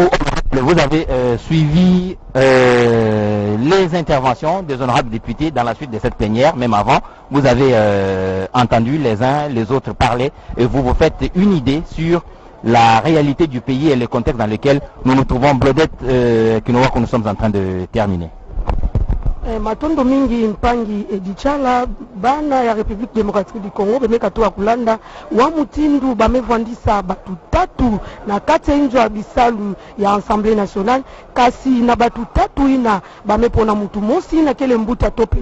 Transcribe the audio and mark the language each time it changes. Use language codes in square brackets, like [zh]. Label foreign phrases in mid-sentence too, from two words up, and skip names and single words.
[fr] Vous avez suivi les interventions des honorables députés dans la suite de cette plénière, même avant. Vous avez entendu les uns les autres parler et vous vous faites une idée sur la réalité du pays et le contexte dans lequel nous nous trouvons. Blodette, que nous sommes en train de terminer. [kg] Matondo mingi mpangi edichala bana ya République démocratique du Congo bemeka to kulanda wa mutindu bamevandisa batu tatu na kati injo ya bisalu ya Assemblée nationale kasi na batu tatu ina bamepona mutu mosi na kele mbuta tope